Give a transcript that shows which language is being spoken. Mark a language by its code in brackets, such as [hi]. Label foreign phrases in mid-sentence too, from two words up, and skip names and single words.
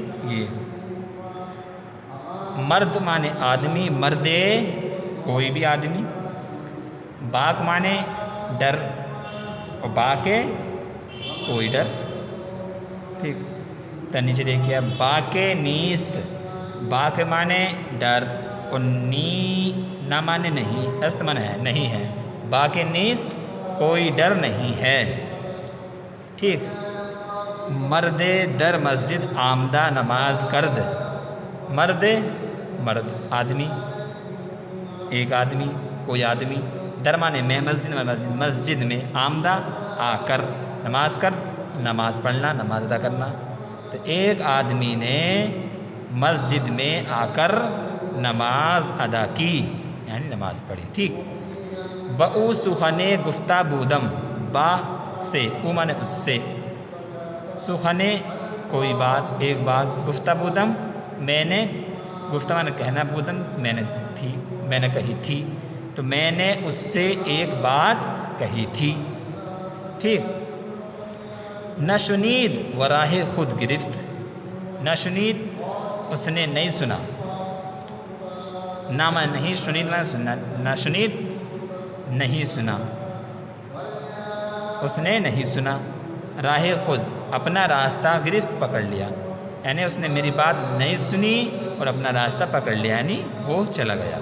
[ur] یہ مرد معنی آدمی، مردے کوئی بھی آدمی، باک معنی ڈر، اور باکے کوئی ڈر، ٹھیک. تو نیچے دیکھیے اب [fa] باکے نیست، [ur] باک معنی ڈر، اور نہ معنی نہیں، است معنی ہے نہیں ہے، [fa] باکے نیست [ur] کوئی ڈر نہیں ہے، ٹھیک. [fa] مرد در مسجد آمدہ نماز کرد، [ur] مرد آدمی، ایک آدمی، کوئی آدمی، در مانے میں، مسجد میں، آمدہ آ کر، نماز کر نماز پڑھنا، نماز ادا کرنا، تو ایک آدمی نے مسجد میں آ کر نماز ادا کی، یعنی نماز پڑھی، ٹھیک. [fa] بَعُ سخنے گفتہ بودم، [ur] با سے، او مانے اس سے، سخنے کوئی بات، ایک بات، [fa] گفتہ بودم [ur] میں نے، گفتہ مانے کہنا، بودم میں نے کہی تھی، تو میں نے اس سے ایک بات کہی تھی، ٹھیک. [fa] نشنید وراہ خود گرفت، [ur] نشنید اس نے نہیں سنا، نہ میں نہیں، شنید میں سننا، نشنید نہیں سنا، اس نے نہیں سنا، [fa] راہ خود [ur] اپنا راستہ، گرفت پکڑ لیا، یعنی اس نے میری بات نہیں سنی اور اپنا راستہ پکڑ لیا، یعنی وہ چلا گیا.